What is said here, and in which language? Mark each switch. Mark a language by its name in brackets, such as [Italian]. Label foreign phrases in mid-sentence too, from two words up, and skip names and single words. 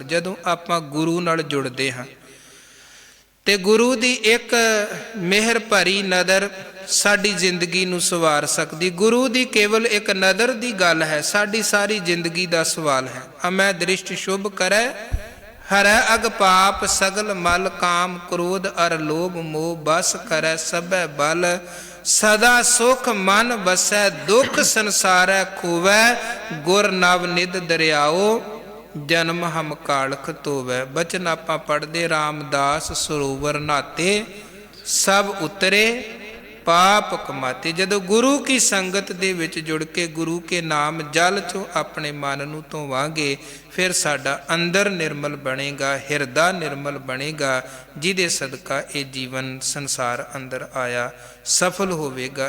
[Punjabi] ਜਦੋਂ ਆਪਾਂ ਗੁਰੂ ਨਾਲ ਜੁੜਦੇ ਹਾਂ, ਤੇ ਗੁਰੂ ਦੀ ਇੱਕ ਮਿਹਰ ਭਰੀ ਨਜ਼ਰ ਸਾਡੀ ਜ਼ਿੰਦਗੀ ਨੂੰ ਸਵਾਰ ਸਕਦੀ। ਗੁਰੂ ਦੀ ਕੇਵਲ ਇੱਕ ਨਜ਼ਰ ਦੀ ਗੱਲ ਹੈ, ਸਾਡੀ ਸਾਰੀ ਜ਼ਿੰਦਗੀ ਦਾ ਸਵਾਲ ਹੈ। ਅਮੈ ਦ੍ਰਿਸ਼ਟ ਸ਼ੁਭ ਕਰੈ, ਹਰੈ ਅਗ ਪਾਪ ਸਗਲ ਮਲ, ਕਾਮ ਕ੍ਰੋਧ ਅਰ ਲੋਭ ਮੋਹ, ਬਸ ਕਰੈ ਸਭੈ ਬਲ। ਸਦਾ ਸੁਖ ਮਨ ਬਸੈ ਦੁਖ ਸੰਸਾਰੈ ਖੋਵੈ ਗੁਰ ਨਵ ਨਿਧ ਦਰਿਆਓ ਜਨਮ ਹਮ ਕਾਲਖ ਧੋਵੈ। ਬਚਨ ਆਪਾਂ ਪੜ੍ਹਦੇ ਰਾਮਦਾਸ ਸਰੋਵਰ ਨਹਾਤੇ ਸਭ ਉਤਰੇ ਪਾਪ ਕਮਾਤੇ। ਜਦੋਂ ਗੁਰੂ ਕੀ ਸੰਗਤ ਦੇ ਵਿਚ ਜੁੜ ਕੇ ਗੁਰੂ ਕੇ ਨਾਮ ਜਲ ਚੋਂ ਅਪਨੇ ਮਨ ਨੂੰ ਧੋਵਾਂਗੇ ਫਿਰ ਸਾਡਾ ਅੰਦਰ ਨਿਰਮਲ ਬਣੇਗਾ, ਹਿਰਦਾ ਨਿਰਮਲ ਬਣੇਗਾ, ਜਿਹਦੇ ਸਦਕਾ ਯੇ ਜੀਵਨ ਸੰਸਾਰ ਅੰਦਰ ਆਇਆ ਸਫਲ ਹੋਵੇਗਾ।